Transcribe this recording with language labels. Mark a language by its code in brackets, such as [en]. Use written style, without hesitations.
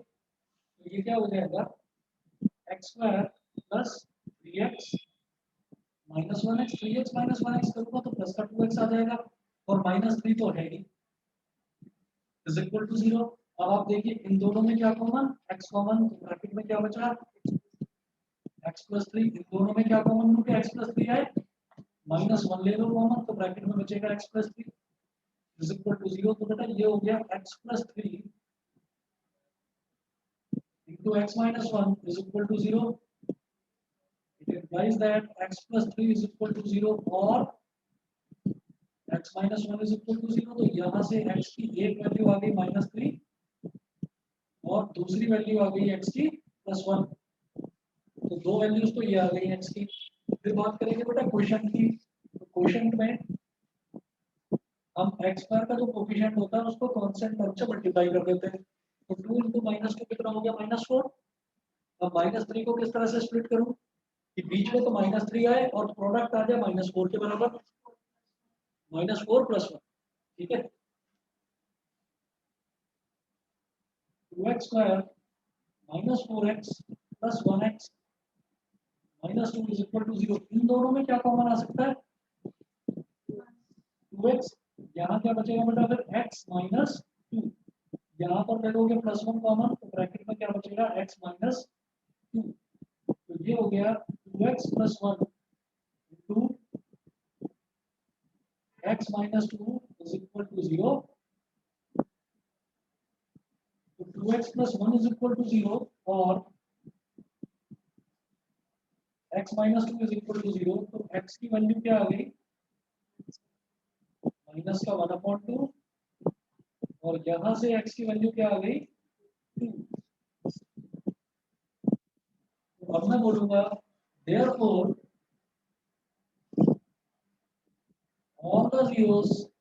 [hi] तो ये क्या हो जाएगा, x square plus 3x minus 1x, 3x minus 1x करूंगा तो प्लस का 2x आ जाएगा, और माइनस 3 तो है ही, इज इक्वल टू 0। अब आप देखिए इन दोनों में क्या कॉमन, x कॉमन, तो ब्रैकेट में क्या बचा, x प्लस 3। इन दोनों में क्या कॉमन लूं कि x प्लस 3 आए, माइनस 1 ले लो कॉमन, तो ब्रैकेट में बचेगा x plus 3 is equal to 0। तो बेटा ये हो गया [en] x plus 3 into x minus 1 is equal to 0. It implies that x plus 3 is equal to 0 or x minus 1 is equal to 0। [hi] तो यहाँ से x की एक वैल्यू आ गई -3 और दूसरी वैल्यू आ गई x की +1। तो दो वैल्यूज तो ये आ गई x की। फिर बात करेंगे बेटा क्वोशिएंट की। तो क्वोशिएंट में हम x स्क्वायर का जो कोएफिशिएंट होता है उसको कांस्टेंट टर्म से मल्टीप्लाई कर देते हैं। तो 2 × -2 कितना हो गया, -4। अब -3 को किस तरह से स्प्लिट करूं कि बीच में तो -3 आए और प्रोडक्ट आ जाए -4 के बराबर, -4 + 1, ठीक है। 2x square -4x + 1x -2 is equal to 0। इन दोनों में क्या कॉमन आ सकता है, 2x। यहाँ क्या बचेगा बेटा, फिर x - 2। यहाँ पर देखोगे +1 कॉमन, तो ब्रैकेट में क्या बचेगा, x - 2। तो ये हो गया [en] 2x + 1 into x - 2 is equal to 0। तो 2x + 1 is equal to 0 और x - 2 is equal to 0। [hi] तो x की वैल्यू क्या आ गई, माइनस का 1/2 और यहाँ से x की वैल्यू क्या आ गई, 2। तो अब मैं बोलूंगा [en] therefore all the zeros